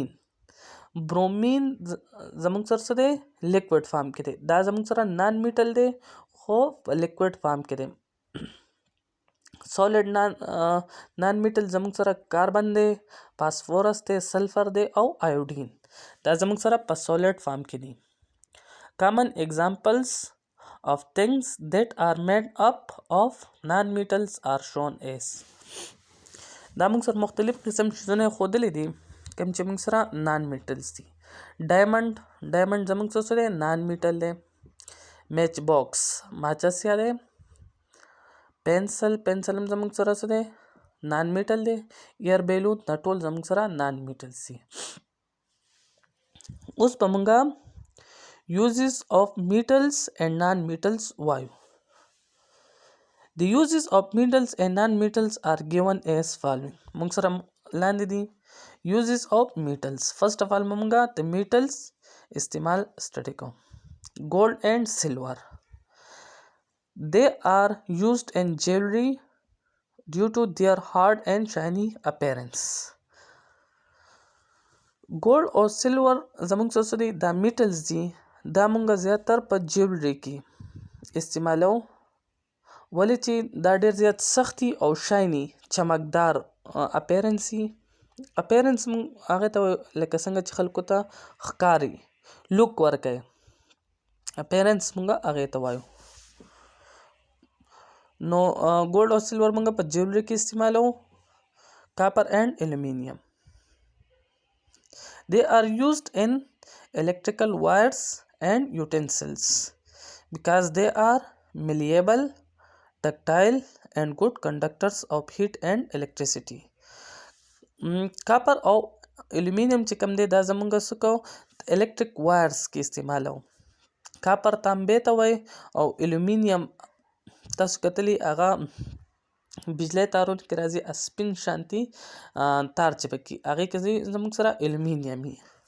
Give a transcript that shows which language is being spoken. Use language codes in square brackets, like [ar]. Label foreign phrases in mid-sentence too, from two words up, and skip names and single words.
[ps] برومین زمونږ سره څه دی [en] liquid form [ps] کې دی. دا زمونږ سره نان میټل دی خو په [en] liquid form [ps] کې دی. [en] solid non metal [ps] زموږ سره کاربن دی، فاسفورس دی، سلفر دی او آیوډین. دا زموږ سره په [en] solid form [ps] کې دي. [en] common examples of things that are made up of non-metals are shown as. [ps] دا موږ سره مختلف قسم شیزونه ښودلي دي کوم چې موږ سره نان میټلز دي. ډایمنډ زموږ سره نان میټل دی. [en] match box [ps] ماچس یا دی. پنسل هم زموږ سره څه دی نان میټل دی. [en] air balloon [ps] دا ټول زموږ سره نان میټلز دي. اوس په مونږه [en] uses of metals and non-metals [ps] وایو. [en] The uses of metals and non-metals are given as following. [ps] مونږ سره لاندې دي [en] uses of metals. First of all [ps] مونږه د metals استعمال سټډي کوو. [en] gold and silver. They are used in jewelry due to their hard and shiny appearance. [ps] gold او silver زموږ څه دي دا میټلز دي. دا مونږه زیاتر په جیولري کې استعمالو ولې چې دا ډیر زیات سختي او شایني چمکدار اپیرنس وي. اپیرنس مونږ هغه ته لکه څنګه چې خلکو ته ښکاري لوک ورکوي اپیرنس مونږه هغه ته وایو. نو ګولډ او سلور مونږ په جیولري کې استعمالو. [en] copper and aluminium. They are used in electrical wires and utensils because they are malleable, ductile and good conductors of heat and electricity. [ps] کاپر او الومینیم چې کوم دی دا زمونږ څه کوو [en] electric wires [ps] کې استعمالو. کاپر تانبې ته وایي او الومینیم تاسو کتلی هغه بجلی تارونو کې راځي سپین شانتي تار چې پکې هغې کې زموږ سره الومینیم وي.